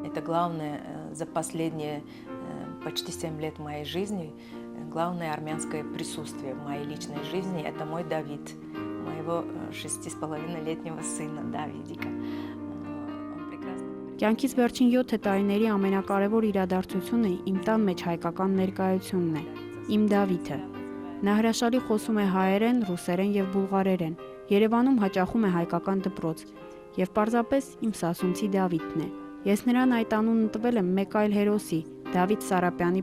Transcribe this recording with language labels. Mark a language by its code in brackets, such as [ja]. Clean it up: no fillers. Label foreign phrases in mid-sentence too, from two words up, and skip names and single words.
[ru] главное за последние почти 7 лет моей жизни, главное армянское присутствие в моей личной жизни – это мой Давид, моего 6,5-летнего сына Давидика. Он прекрасно говорит. [hy] Կյանքից վերջին 7 տարիների ամենակարևոր իրադարձությունը իմ տան մեջ հայկական ներկայությունն է, իմ Դավիթը։ Նա հրաշալի խոսում է հայերեն, ռուսերեն եւ բուլղարերեն։ Երևանում հաճախում է հայկական դպրոց եւ պարզապես իմ սասունցի Դավիթն է։ Ես նրան այդ անունը տվել եմ մեկ այլ հերոսի՝ Դավիթ Սարապյանի